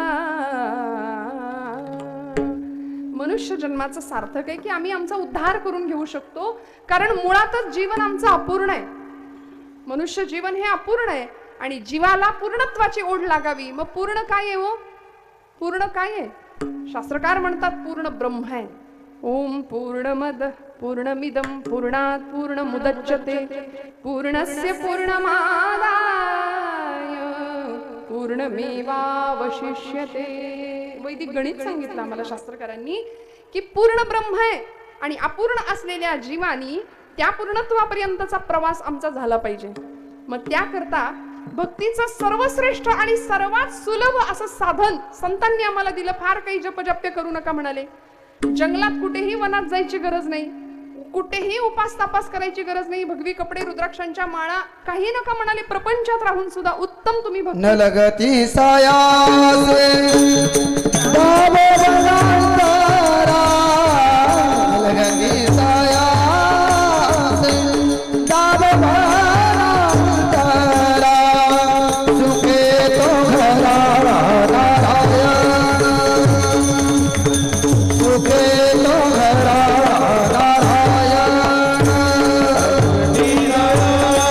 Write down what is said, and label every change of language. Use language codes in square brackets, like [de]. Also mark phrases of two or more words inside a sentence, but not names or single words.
[mr] मनुष्य जन्माचं सार्थक आहे की आम्ही आमचा उद्धार करून घेऊ शकतो, कारण मुळातच जीवन आमचं अपूर्ण आहे. मनुष्य जीवन हे अपूर्ण आहे आणि जीवाला पूर्णत्वाची ओढ लागावी. मग पूर्ण काय आहे हो? पूर्ण काय आहे? शास्त्रकार म्हणतात पूर्ण ब्रह्म आहे. [sa] ओम पूर्णमद पूर्णमिदं पूर्णात पूर्णमुदच्यते पूर्णस्य पूर्णमादाय पूर्णमेवावशिष्यते. [mr] वैदिक गणित सांगितलं आम्हाला शास्त्रकारांनी की पूर्ण ब्रह्म आहे आणि अपूर्ण असलेल्या जीवानी त्या पूर्णत्वापर्यंतचा प्रवास आमचा झाला पाहिजे. मग त्याकरता भक्तीचं सर्वश्रेष्ठ आणि सर्वात सुलभ असं साधन संतांनी आम्हाला दिलं. फार काही जपजप्य करू नका म्हणाले. जंगलात कुठेही वनात जायची गरज नाही, कुठेही उपास तापास करायची गरज नाही, भगवी कपडे, रुद्राक्षांच्या माळा काही नका म्हणाले. प्रपंचात राहून सुद्धा उत्तम तुम्ही भक्ती न लगती सायासे दाबो बगांतारा. न लगती सायासे दाबो बगांतारा. सुखे तो घरा नारायण, सुखे तो घरा नारायण.